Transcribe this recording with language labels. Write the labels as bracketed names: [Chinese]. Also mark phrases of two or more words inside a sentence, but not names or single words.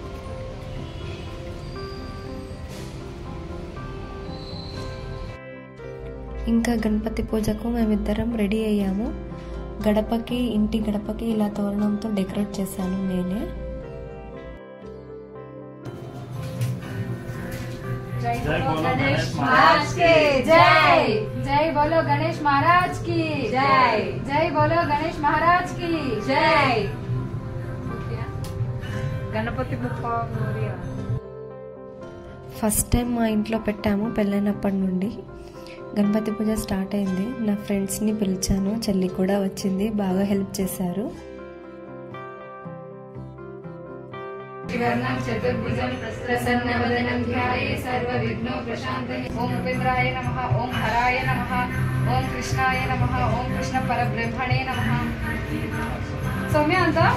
[Telugu] ఇంకా గణపతి పూజకు మేమిద్దరం రెడీ అయ్యాము. ఇంటి గడపకి ఇలా తోరణంతో డెకరేట్ చేశాను నేనే. [Hindi] जय बोलो गणेश महाराज की जय। जय बोलो गणेश महाराज की जय। जय बोलो गणेश महाराज की जय। गणपति बप्पा मोरिया. [Telugu] ఫస్ట్ టైం మా ఇంట్లో పెట్టాము పెళ్ళైనప్పటి నుండి. గణపతి పూజ స్టార్ట్ అయింది. నా ఫ్రెండ్స్ని పిలిచాను, చెల్లి కూడా వచ్చింది, బాగా హెల్ప్ చేశారు. [Sanskrit] चतुर्भुजं प्रसन्नवदनं ध्याये सर्वविघ्नो प्रशान्तये। ओम उपेन्द्राय नमः, ओम हराय नमः, ओम कृष्णाय नमः, ओम कृष्ण परब्रह्मणे नमः. सौम्य अंत